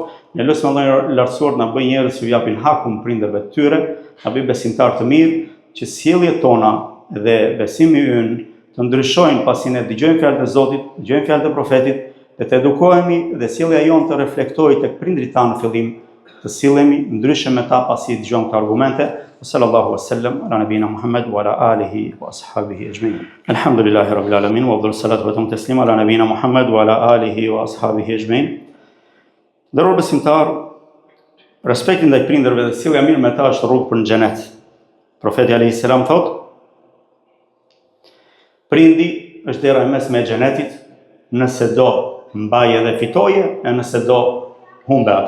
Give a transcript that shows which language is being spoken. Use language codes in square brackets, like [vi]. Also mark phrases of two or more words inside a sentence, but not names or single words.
[sq] Ne lutem Allahun lartësuar na bëj njerëz që ju japin hakun prindërve të tyre, na bëj besimtar të mirë, që sjelljet tona dhe besimi ynë të ndryshojnë pasi ne dëgjojmë fjalët e Zotit, dëgjojmë fjalët e profetit, dhe të edukohemi dhe sjellja jonë të reflektojë tek prindrit tanë në fillim, të sillemi ndryshe me ta pasi dëgjojmë këto argumente. [ar] صلى الله عليه وسلم على نبينا محمد وعلى آله وأصحابه أجمعين. الحمد لله رب العالمين وأفضل الصلاة والتسليم على نبينا محمد وعلى آله وأصحابه أجمعين. [sq] Nderuar besimtar, respekti ndaj prindërve dhe sjellja mirë me ta është rrugë për në xhenet. Profeti [ar] عليه السلام [sq] thot, prindi është dera e mesme e xhenetit, nëse do mbaje dhe fitoje, e nëse do humbe atë.